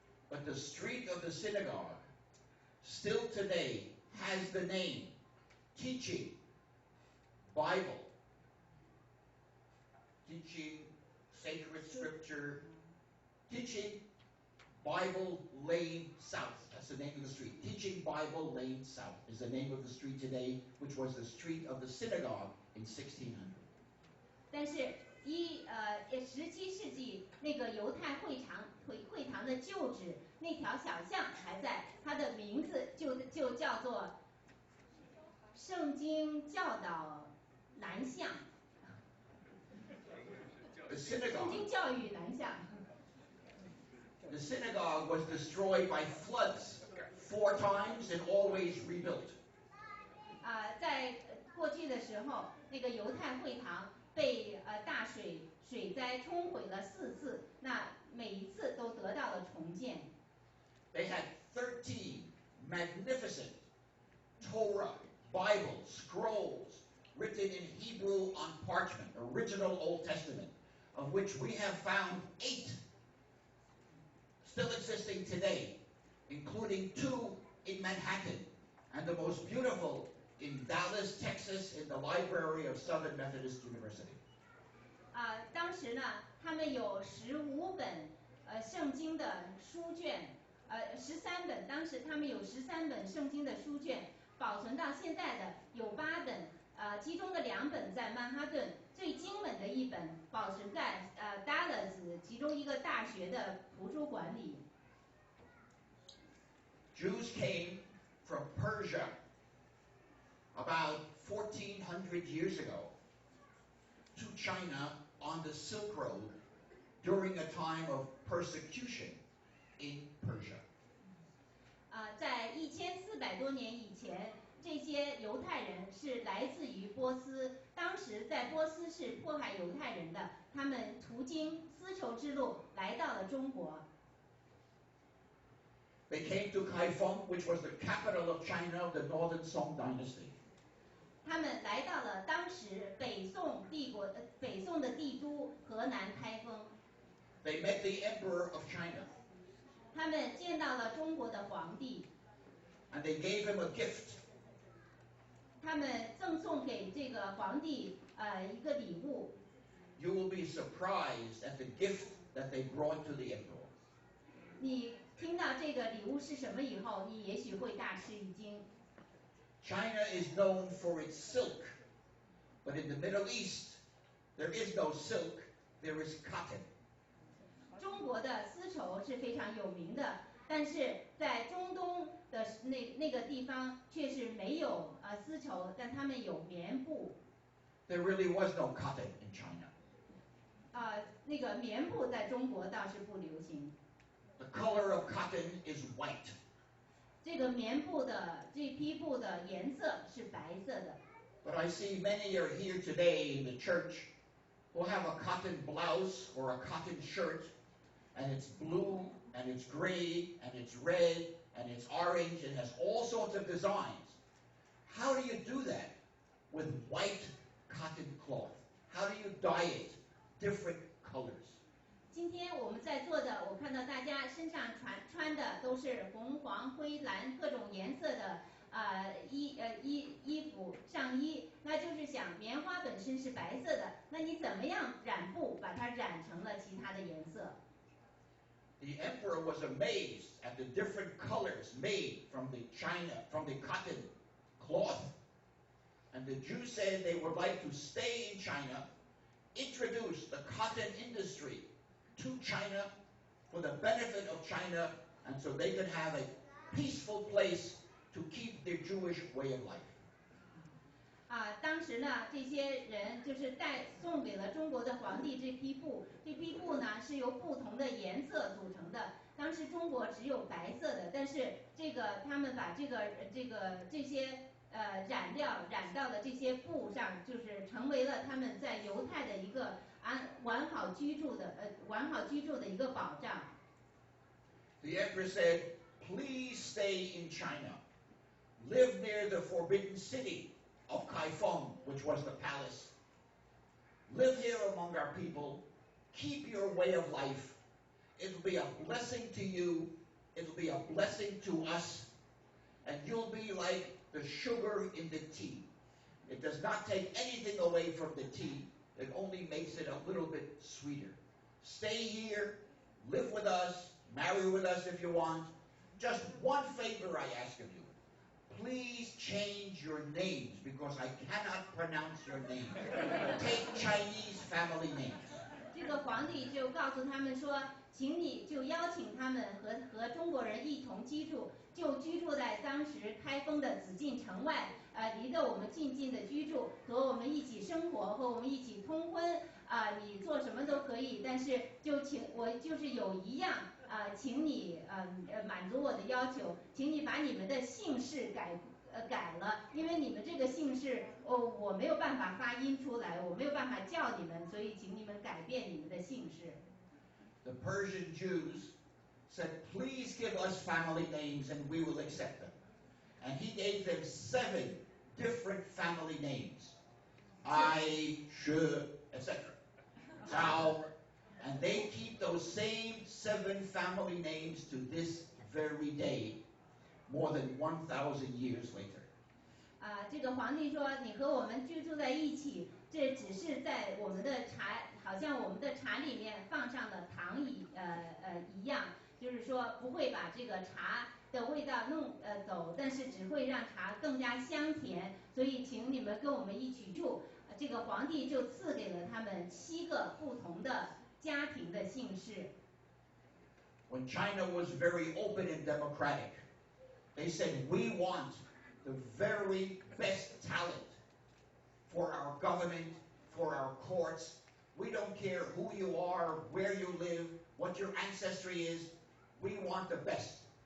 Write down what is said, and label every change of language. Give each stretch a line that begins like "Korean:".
English: But the street of the synagogue still today has the name teaching Bible, teaching sacred scripture, teaching Bible Lane South. That's the name of the street. Teaching Bible Lane South is the name of the street today, which was the street of the synagogue in 1600.
Chinese: 但是17世纪那个犹太会堂的旧址，那条小巷还在，它的名字就叫做圣经教导南巷。圣经教育南巷。
English: The synagogue was destroyed by floods 4 times and always rebuilt.
Chinese: 在过去的时候，那个犹太会堂被大水灾冲毁了4次，那每一次都得到了重建。
English: They had 13 magnificent Torah, Bible, scrolls written in Hebrew on parchment, original Old Testament, of which we have found 8 still existing today, including 2 in Manhattan, and the most beautiful in Dallas, Texas, in the library of Southern Methodist University.
Chinese: 当时呢，他们有15本圣经的书卷，13本，当时他们有13本圣经的书卷，保存到现在的有8本，其中的2本在曼哈顿，最精美的1本保存在Dallas 其中一个大学的图书馆里。
English: Jews came from Persia about 1400 years ago to China on the Silk Road during a time of persecution in Persia.
Chinese: 在1400多年以前，这些犹太人是来自于波斯，当时在波斯是迫害犹太人的，他们途经丝绸之路来到了中国。
English: They came to Kaifeng, which was the capital of China of the Northern Song Dynasty.
Chinese: 他们来到了当时北宋的帝都河南开封。
English: They met the Emperor of China.
Chinese: 他们见到了中国的皇帝。
English: And they gave him a gift.
Chinese: 他们赠送给这个皇帝一个礼物。
English: You will be surprised at the gift that they brought to the emperor.
Chinese: 你听到这个礼物是什么以后，你也许会大吃一惊。
English: China is known for its silk, but in the Middle East, there is no silk, there is cotton.
Chinese: 中国的丝绸是非常有名的，但是在中东的那个地方却是没有丝绸，但他们有棉布。
English: There really was no cotton in China.
Chinese: 那个棉布在中国倒是不流行。
English: The color of cotton is white.
Chinese: 这个棉布的这批布的颜色是白色的。
English: But I see many are here today in the church who have a cotton blouse or a cotton shirt, and it's blue, and it's gray, and it's red, and it's orange, and has all sorts of designs. How do you do that with white cotton cloth? How do you dye it different colors?
Chinese: 今天我们在座的，我看到大家身上穿的都是红、黄、灰、蓝各种颜色的衣服上衣，那就是想棉花本身是白色的，那你怎么样染布把它染成了其他的颜色？
English: The emperor was amazed at the different colors made from the cotton cloth. And the Jews said they would like to stay in China, introduce the cotton industry to China for the benefit of China, and so they could have a peaceful place to keep their Jewish way of life.
Chinese: 当时呢，这些人就是送给了中国的皇帝这批布，这批布呢是由不同的颜色组成的。当时中国只有白色的，但是他们把这些染料染到了这些布上，就是成为了他们在犹太的一个完好居住的一个保障。
English: The emperor said, "Please stay in China, live near the forbidden city of Kaifeng, which was the palace. Live here among our people, keep your way of life. It'll be a blessing to you, it'll be a blessing to us, and you'll be like the sugar in the tea. It does not take anything away from the tea, it only makes it a little bit sweeter. Stay here, live with us, marry with us if you want. Just one favor I ask of you. Please change your names because I cannot pronounce your name. Take Chinese family names."
Chinese: 这个皇帝就告诉他们说，请你就邀请他们和中国人一同居住，就居住在当时开封的紫禁城外，离着我们近的居住，和我们一起生活，和我们一起通婚，你做什么都可以，但是我就是有一样请你满足我的要求，请你把你们的姓氏改了，因为你们这个姓氏我没有办法发音出来，我没有办法叫你们，所以请你们改变你们的姓氏。
English: The Persian Jews said, "Please give us family names and we will accept them." And he gave them 7 different family names. I, She, etc. Zhao. And they keep those same 7 family names to this very day, more than 1,000 years later.
Chinese: 这个皇帝说，你和我们居住在一起，这只是在我们的茶，好像我们的茶里面放上了糖一样，就是说不会把这个茶的味道弄走，但是只会让茶更加香甜，所以请你们跟我们一起住。这个皇帝就赐给了他们7个不同的家庭的姓氏。
English: When China was very open and democratic, they said, "We want the very best talent for our government, for our courts. We don't care who you are, where you live, what your ancestry is. We want the best."